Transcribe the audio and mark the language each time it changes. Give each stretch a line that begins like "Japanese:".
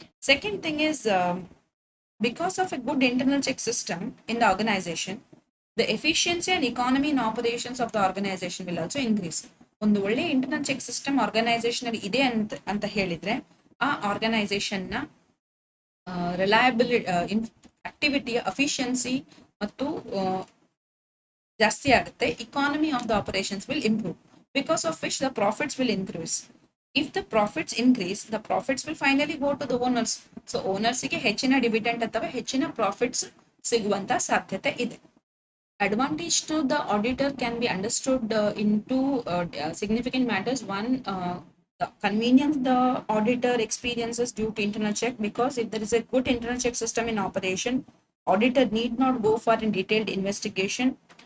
English: Second thing is, because of a good internal check system in the organization, the efficiency and economy in operations of the organization will also increase.
Kannada: ಒಂದು ಒಳ್ಳೆ internal check system organisation ಅಲ್ಲಿ ಇದೆ ಅಂತ ಹೇಳಿದ್ರೆ ಆ organisation ನ reliability, ಆಕ್ಟಿವಿಟಿಯ efficiency ಮತ್ತು ಜಾಸ್ತಿ ಆಗುತ್ತೆ.
English: Economy of the operations will improve, because of which the profits will increase. If the profits increase, the profits will finally go to the owners. So owners
Kannada: ಗೆ ಹೆಚ್ಚಿನ ಡಿವಿಡೆಂಡ್ ಅಥವಾ ಹೆಚ್ಚಿನ profits ಸಿಗುವಂತ ಸಾಧ್ಯತೆ ಇದೆ.
English: Advantage to the auditor can be understood in two significant matters. One, the convenience the auditor experiences due to internal check, because if there is a good internal check system in operation, auditor need not go for a detailed investigation.